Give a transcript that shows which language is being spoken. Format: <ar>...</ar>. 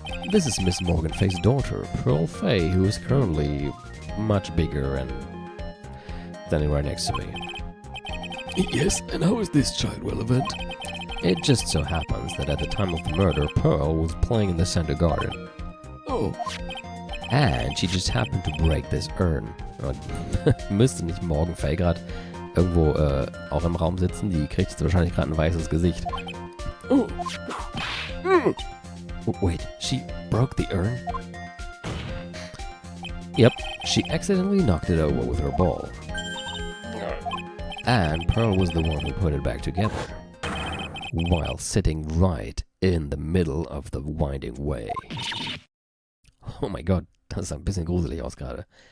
<en>This is Miss Morgan Fay's daughter, Pearl Fay, who is currently much bigger and standing right next to me. Yes, and how is this child relevant? It just so happens that at the time of the murder, Pearl was playing in the center garden. Oh. And she just happened to break this urn.</en> <de>Müsste nicht Morgan Fay gerade irgendwo auch im Raum sitzen? Die kriegt jetzt wahrscheinlich gerade ein weißes Gesicht. Oh.</de> <en>Wait, she broke the urn? Yep, she accidentally knocked it over with her ball. And Pearl was the one who put it back together, while sitting right in the middle of the winding way. Oh my god,</en> <de>das sah ein bisschen gruselig aus gerade.</de>